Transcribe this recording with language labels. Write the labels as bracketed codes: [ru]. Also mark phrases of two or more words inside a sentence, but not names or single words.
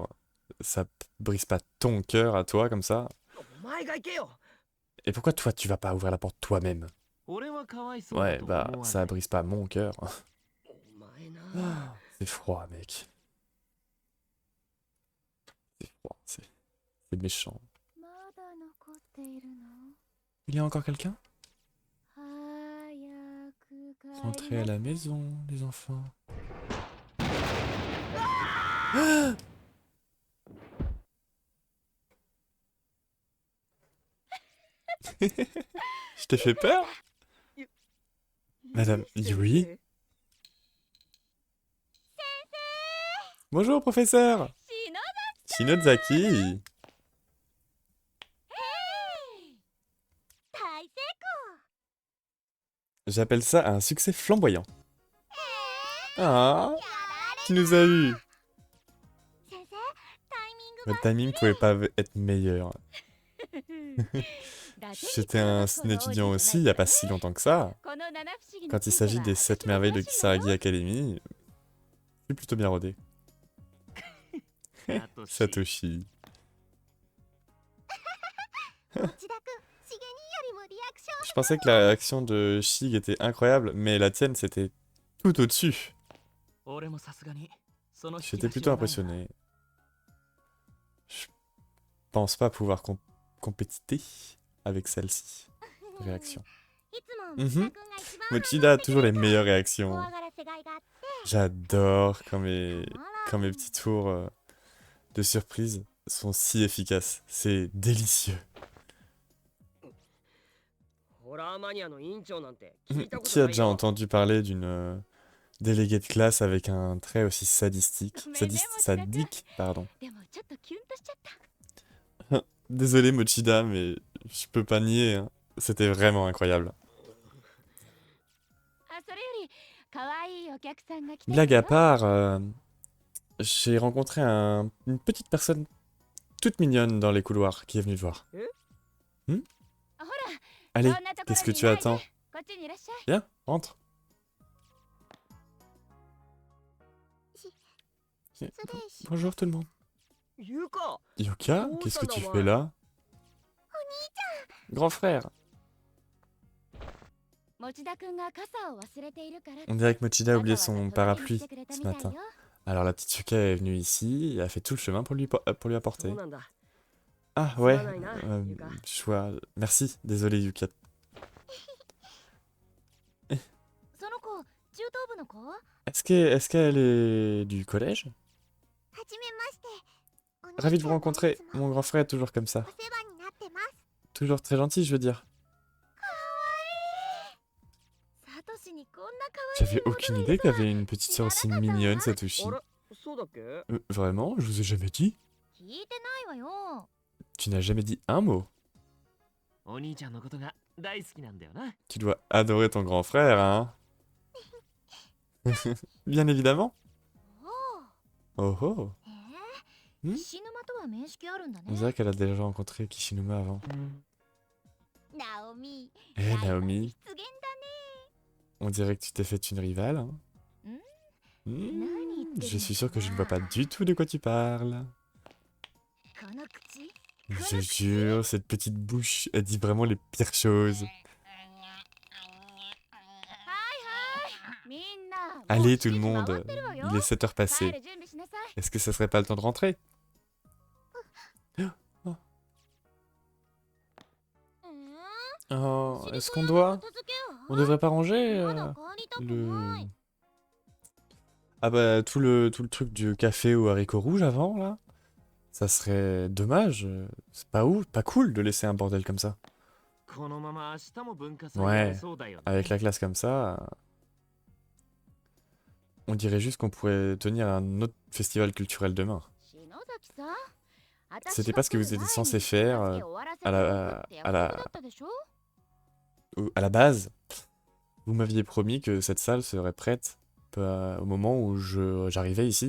[fr] Ça brise pas ton cœur à toi comme ça? Et pourquoi toi tu vas pas ouvrir la porte toi-même? Ouais, bah ça brise pas mon cœur. C'est froid, mec. C'est froid, c'est méchant. [ja] まだ残っているの [fr] Il y a encore quelqu'un? [ja] 早く帰り [fr] Rentrez à la maison, les enfants. Je t'ai fait peur? Madame Yui? Bonjour, professeur! Shinozaki! [ja] 大成 [fr] J'appelle ça un succès flamboyant. Ah, tu nous as eu. [ja] 先生タイミング [fr] Le timing pouvait pas être meilleur. [ja] が [fr] J'étais un étudiant aussi il y a pas si longtemps que ça. [ja] この七不思議の [fr] Quand il s'agit des 7 merveilles de Kisaragi Academy, je suis plutôt bien rodé. Satoshi. [ja] 内田くんしげによりもリアクション [fr] Je pensais que la réaction de Shig était incroyable, mais la tienne c'était tout au-dessus. J'étais plutôt impressionné. Je pense pas pouvoir compétiter avec celle-ci. Réaction. [ja] いつも Mhm. 内田くんが一番 [fr] Mochida a toujours les meilleures réactions. [ja] 怖がらせがいがあって [fr] J'adore quand mes petits tours de surprise sont si efficaces. C'est délicieux. Qui a déjà entendu parler d'une déléguée de classe avec un trait aussi sadique, pardon. [ja] でもちょっとキュンとしちゃった [fr] Désolé Mochida, mais je peux pas nier, hein. C'était vraiment incroyable. [ja] あそれより可愛いお客さんが来て [fr] Blague à part, J'ai rencontré une petite personne toute mignonne dans les couloirs qui est venue te voir. Hmm? [ja] ほら、 [fr] Allez, [ja] そんなとこ [fr] qu'est-ce [ja] ろ [fr] que [ja] にい [fr] tu [ja] ないで [fr] attends? [ja] こっちにいらっしゃい。 [fr] Viens, rentre. [ja] 失礼し [fr] Bonjour tout le monde. [ja] ゆか [fr] Yuka, Oh, qu'est-ce que tu ça fais va. là? Grand frère. [ja] 持田くんが傘を忘れているから [fr] On dirait que Mochida a [ja] わ [fr] oublié [ja] ざわざ [fr] son [ja] 届けに [fr] parapluie [ja] 来てくれた [fr] ce [ja] みたい [fr] matin. [ja] よ。 [fr] Alors la petite Yuka est venue ici et a fait tout le chemin pour lui [ja] そ [fr] apporter. [ja] うなんだ [fr] Ah ouais, [ja] すまないな、Yuka. [fr] je vois. Merci, désolé Yuka. [ja] その子、中等部の子？ [fr] Est-ce qu'elle est du collège? [ja] はじめまして。 [fr] Ravi de vous rencontrer. Mon grand frère est toujours comme ça. [ja] お世話になってます。 [fr] Toujours très gentil, je veux dire. [ja] サトシにこんな可愛い [fr] J'avais aucune idée qu'il y avait une petite sœur aussi mignonne, Satoshi. [ja] あれそうだっけ [fr] Vraiment? Je vous ai jamais dit? [ja] 聞いてないわよ。 [fr] Tu n'as jamais dit un mot. [ja] お兄ちゃんのことが大好きなんだよな。 [fr] Tu dois adorer ton grand frère, hein? Bien évidemment. [ja] おお。 [fr] Oh oh. [ja] へえ。ん菱沼とは面識あるんだね。 [fr] On dirait qu'elle a déjà rencontré Kishinuma avant. [ja] ナオミ。 [fr] Eh Naomi, [ja] 出現 [fr] on dirait que tu t'es fait une rivale, hein? Je suis sûr que je ne vois pas du tout de quoi tu parles. [ja] だね。この口。 [fr] Je jure, cette petite bouche, elle dit vraiment les pires choses. [ja] みんな。 [fr] Allez tout le [ja] もう [fr] monde, [ja] 7時回ってるわよ。 [fr] il est 7 heures [ja] 帰 [fr] passées. [ja] る準備しなさい。 [fr] Est-ce que ça serait pas le temps de rentrer? Oh, est-ce qu'on doit? On devrait pas ranger le... Ah bah tout le truc du café au haricot rouge avant là? Ça serait dommage. C'est pas cool de laisser un bordel comme ça. [ja] このまま明日も文化祭 [fr] Ouais, [ja] やれそうだよね。 [fr] avec la classe comme ça, on dirait juste qu'on pourrait tenir un autre festival culturel demain. C'était pas ce que vous étiez censé faire à la base. Vous m'aviez promis que cette salle serait prête au moment où j'arrivais ici.